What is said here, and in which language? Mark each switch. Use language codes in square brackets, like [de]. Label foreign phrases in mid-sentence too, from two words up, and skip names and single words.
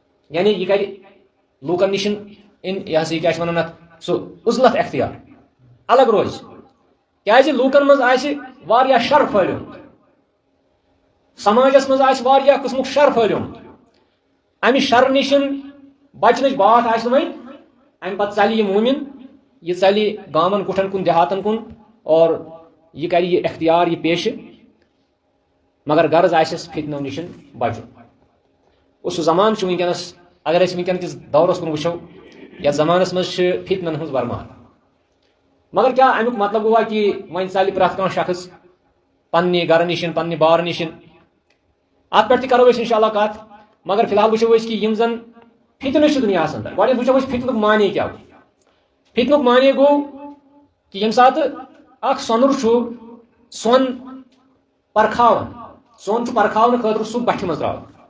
[ks] یعنی یہِ کرِ لوٗکن نِش یہ ہسا کیا ونان ات سو عزلت اختیار الگ روز کیازِ لوکن مز آسہِ واریاہ شر پھہلیومُت سماجس مز آسہِ واریاہ قٕسمُک شر پھہلیومُت امہِ شر نِش بچنٕچ بات آسہِ وۄنۍ امہِ پتہٕ ژلہِ یہِ موٗمِن یہ ژلہِ گامن کُٹھن کُن دیہاتن کُن اور یہ کرِ یہ اختیار یہ پیشہِ مگر غرض آسٮ۪س فتنو نِش بچُن اور سُہ زمانہٕ چھُ وٕنکیٚنس اگر أسۍ وٕنکیٚن کِس دورس کُن وٕچھو یتھ زمانس منٛز چھِ فتنن ہٕنٛز برمار مگر کیا امیُک مطلب گوٚوا کہ وۄنۍ ژلہِ پرٛٮ۪تھ کانٛہہ شخص پننہِ گرٕ نِش پننہِ بارٕ نِش اتھ پٮ۪ٹھ تہِ کرو أسۍ انشاء اللہ کتھ مگر فی الحال وٕچھو أسۍ کہ یِم زن فتنہٕ چھِ دُنیاہس انٛدر گۄڈنیٚتھ وٕچھو أسۍ فتنُک معنے کیاہ گوٚو فتنُک معنے گوٚو کہ ییٚمہِ ساتہٕ اکھ سۄنُر چھُ سۄن پرکھاوان سۄن چھُ پرکھاونہٕ خٲطرٕ سُہ بٹھِ منٛز تراوان